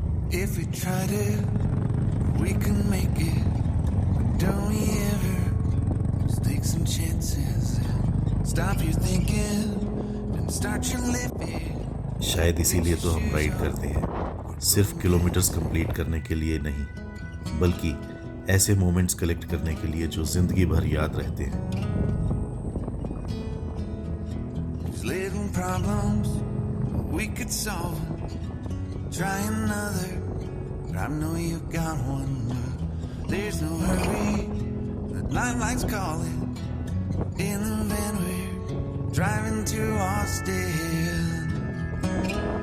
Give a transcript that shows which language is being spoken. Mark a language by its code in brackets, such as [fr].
[en] If we try to, we can make it. Don't we ever just take some chances and stop your thinking and start your living? [hi] शायद इसीलिए तो हम ride करते हैं, सिर्फ kilometres complete करने के लिए नहीं, बल्कि ऐसे मोमेंट्स कलेक्ट करने के लिए जो जिंदगी भर याद रहते हैं। [en] These little problems we could solve. Try another, but I know you got one. But there's no hurry. The nightlight's calling. In the van we're driving to Austin.